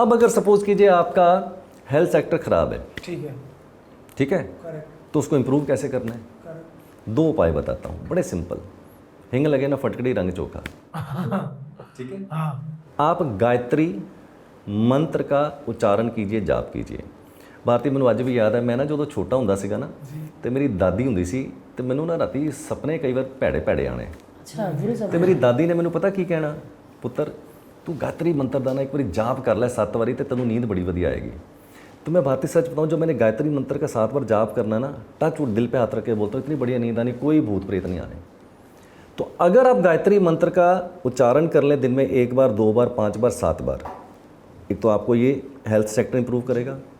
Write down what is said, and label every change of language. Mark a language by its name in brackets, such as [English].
[Hindi] अब अगर सपोज कीजिए आपका हेल्थ सेक्टर खराब है, ठीक है, तो उसको इंप्रूव कैसे करना है? 2 उपाय बताता हूँ, बड़े सिंपल। हिंग लगे ना फटकड़ी रंग चोखा। ठीक है, हाँ, आप गायत्री ਮੰਤਰ का उच्चारण कीजिए जाप कीजिए। [Punjabi] ਭਾਰਤੀ ਮੈਨੂੰ ਅੱਜ ਵੀ ਯਾਦ ਹੈ, ਮੈਂ ਨਾ ਜਦੋਂ ਛੋਟਾ ਹੁੰਦਾ ਸੀਗਾ ਨਾ ਤੇ ਮੇਰੀ ਦਾਦੀ ਹੁੰਦੀ ਸੀ ਤੇ ਮੈਨੂੰ ਨਾ ਰਾਤੀ ਸੁਪਨੇ ਕਈ ਵਾਰ ਭੈੜੇ ਭੈੜੇ ਆਣੇ। [Hindi] अच्छा गुरु साहब [Punjabi] ਤੇ ਮੇਰੀ ਦਾਦੀ ਨੇ ਮੈਨੂੰ ਪਤਾ ਕੀ ਕਹਿਣਾ, ਪੁੱਤਰ ਤੂੰ गायत्री मंत्र ਦਾ ਨਾ ਇੱਕ ਵਾਰੀ ਜਾਪ ਕਰ ਲੈ 7 ਵਾਰੀ ਤੇ ਤੈਨੂੰ ਨੀਂਦ ਬੜੀ ਵਧੀਆ आएगी। [Hindi] तो मैं भारती सच बताऊँ, जब मैंने गायत्री मंत्र का 7 बार जाप करना ना, टच वुड दिल पे हाथ रख के बोलता हूँ, इतनी बढ़िया नींद आनी, कोई भूत प्रेत नहीं आने। तो अगर आप गायत्री मंत्र का उच्चारण कर लें दिन में 1 बार 2 बार 5 बार 7 बार, एक तो आपको ये हेल्थ सेक्टर इंप्रूव करेगा।